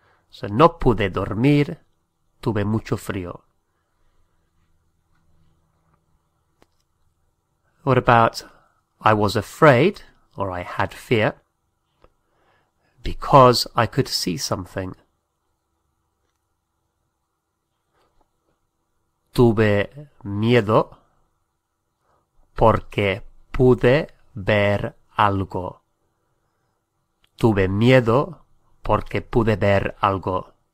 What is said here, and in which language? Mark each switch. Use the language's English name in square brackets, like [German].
[Spanish] So no pude dormir, tuve mucho frío. [English] What about I was afraid, or I had fear, because I could see something? [Spanish] Tuve miedo porque pude ver algo. Tuve miedo porque pude ver algo.